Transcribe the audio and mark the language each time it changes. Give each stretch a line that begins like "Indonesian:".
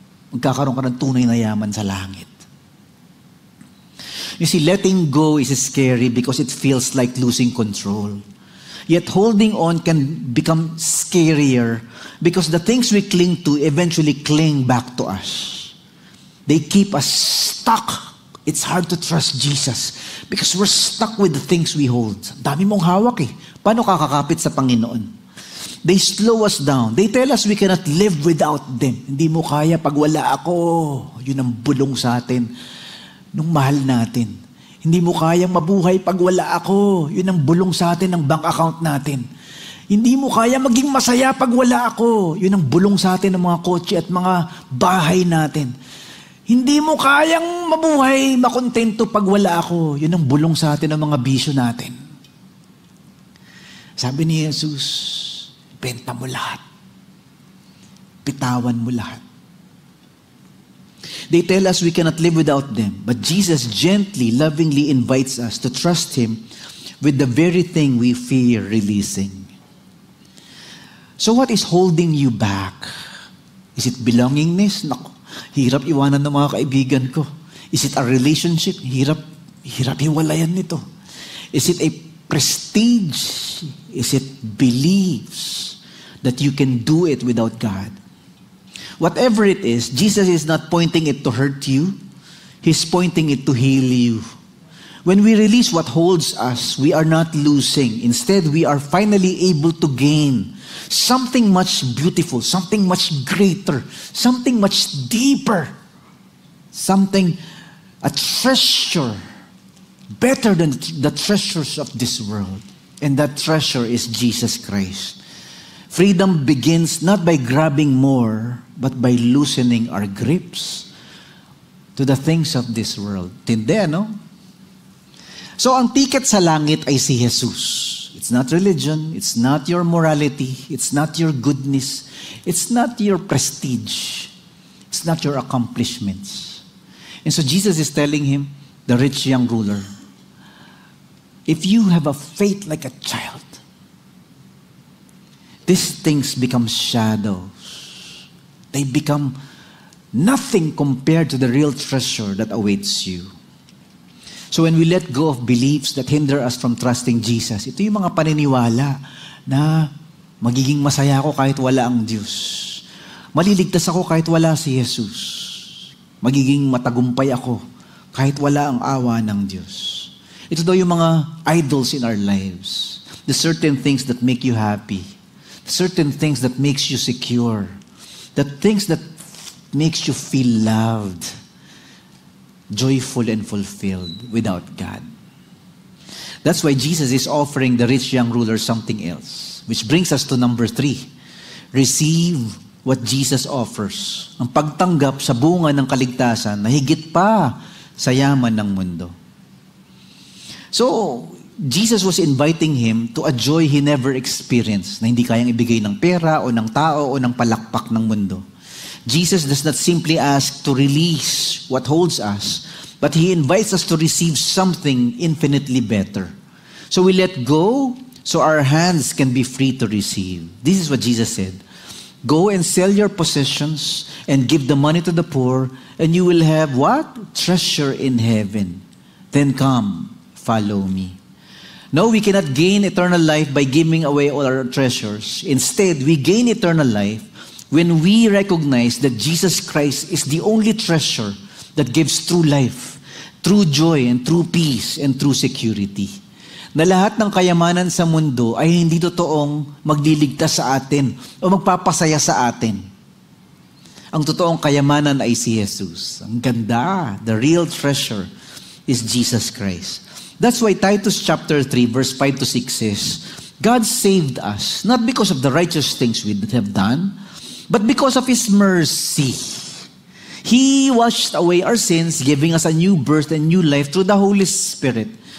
Filipino: Magkakaroon ka ng tunay na yaman sa langit.
English: You see, letting go is scary because it feels like losing control. Yet holding on can become scarier because the things we cling to eventually cling back to us. They keep us stuck. It's hard to trust Jesus because we're stuck with the things we hold.
Filipino: Dami mong hawak Paano kakakapit sa Panginoon?
English: They slow us down. They tell us we cannot live without them.
Filipino: Hindi mo kaya pag wala ako. Yun ang bulong sa atin nung mahal natin. Hindi mo kayang mabuhay pag wala ako. Yun ang bulong sa atin ng bank account natin. Hindi mo kaya maging masaya pag wala ako. Yun ang bulong sa atin ng mga kotse at mga bahay natin. Hindi mo kayang mabuhay, makontento pag wala ako. Yun ang bulong sa atin ng mga bisyo natin. Sabi ni Jesus, benta mo lahat. Pitawan mo lahat.
English: They tell us we cannot live without them. But Jesus gently, lovingly invites us to trust Him with the very thing we fear releasing. So what is holding you back? Is it belongingness?
Filipino: Naku, hirap iwanan ng mga kaibigan ko.
English: Is it a relationship?
Filipino: Hirap hiwalayan nito.
English: Is it a prestige? Is it beliefs that you can do it without God? Whatever it is, Jesus is not pointing it to hurt you. He's pointing it to heal you. When we release what holds us, we are not losing. Instead, we are finally able to gain something much beautiful, something much greater, something much deeper, something, a treasure, better than the treasures of this world. And that treasure is Jesus Christ. Freedom begins not by grabbing more, but by loosening our grips to the things of this world.
Filipino: Tindi, no? So, ang ticket sa langit ay si Jesus.
English: It's not religion. It's not your morality. It's not your goodness. It's not your prestige. It's not your accomplishments. And so, Jesus is telling him, the rich young ruler, if you have a faith like a child, these things become shadows. They become nothing compared to the real treasure that awaits you. So when we let go of beliefs that hinder us from trusting Jesus,
Filipino: ito yung mga paniniwala na magiging masaya ako kahit wala ang Diyos. Maliligtas ako kahit wala si Jesus. Magiging matagumpay ako kahit wala ang awa ng Diyos. Ito daw yung mga idols
English: in our lives. The certain things that make you happy. Certain things that makes you secure. The things that makes you feel loved, joyful and fulfilled without God. That's why Jesus is offering the rich young ruler something else. Which brings us to number 3. Receive what Jesus offers.
Filipino: Ang pagtanggap sa bunga ng kaligtasan na higit pa sa yaman ng mundo.
English: So, Jesus was inviting him to a joy he never experienced,
Filipino: na hindi kayang ibigay ng pera o ng tao o ng palakpak ng mundo.
English: Jesus does not simply ask to release what holds us, but He invites us to receive something infinitely better. So we let go so our hands can be free to receive. This is what Jesus said. Go and sell your possessions and give the money to the poor, and you will have what? Treasure in heaven. Then come, follow me. No, we cannot gain eternal life by giving away all our treasures. Instead, we gain eternal life when we recognize that Jesus Christ is the only treasure that gives true life, true joy, and true peace, and true security.
Filipino: Na lahat ng kayamanan sa mundo ay hindi totoong magliligtas sa atin o magpapasaya sa atin. Ang totoong kayamanan ay si Jesus. Ang ganda,
English: the real treasure is Jesus Christ. That's why Titus chapter 3 verse 5 to 6 says, God saved us, not because of the righteous things we have done, but because of His mercy. He washed away our sins, giving us a new birth and new life through the Holy Spirit.